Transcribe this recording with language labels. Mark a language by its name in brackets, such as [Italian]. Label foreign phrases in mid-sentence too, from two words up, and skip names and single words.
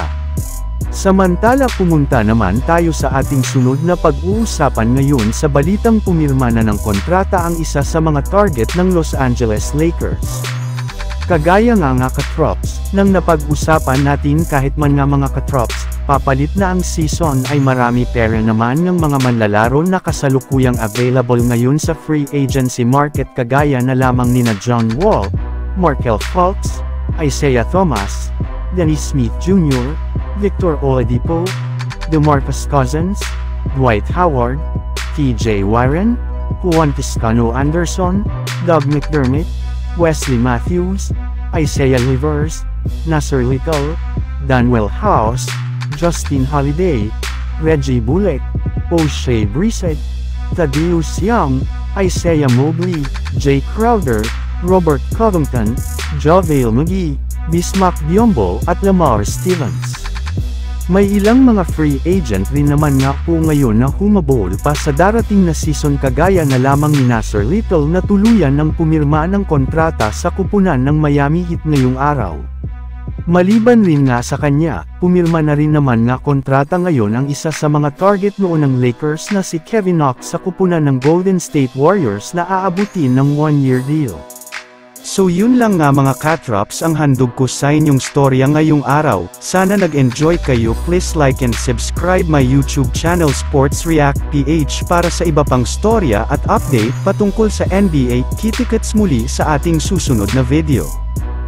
[Filipino] Samantala pumunta naman tayo sa ating sunod na pag-uusapan ngayon sa balitang pumirma na ng kontrata ang isa sa mga target ng Los Angeles Lakers. Kagaya nga katrops, nang napag-usapan natin kahit man nga mga katrops, papalit na ang season ay marami pera naman ng mga manlalaro na kasalukuyang available ngayon sa [English] free agency market [Filipino] kagaya na lamang nina John Wall, Markelle Fultz, Isaiah Thomas, Dennis Smith Jr., Victor Oladipo, DeMarcus Cousins, Dwight Howard, TJ Warren, Juan Toscano Anderson, Doug McDermott, Wesley Matthews, Isaiah Livers, Nasir Little, Danuel House, Justin Holiday, Reggie Bullock, O'Shea Brissett, Thaddeus Young, Isaiah Mobley, Jay Crowder, Robert Covington, JaVale McGee, Bismack Biyombo at Lamar Stevens. May ilang mga [English] free agent [Filipino] rin naman nga po ngayon na humabol pa sa darating na season kagaya na lamang ni Nasir Little na tuluyan ng pumirma ng kontrata sa kupunan ng Miami Heat ngayong araw. Maliban rin nga sa kanya, pumirma na rin naman nga kontrata ngayon ang isa sa mga target noon ng Lakers na si Kevin Knox sa kupunan ng Golden State Warriors na aabutin ng [English] 1-year deal. [Filipino] So yun lang nga mga katrops ang handog ko sa inyong storya ngayong araw. Sana nag-enjoy kayo. [English] Please like and subscribe my YouTube channel [Filipino] Sports React PH para sa iba pang storya at update patungkol sa NBA. Kita-kits muli sa ating susunod na video.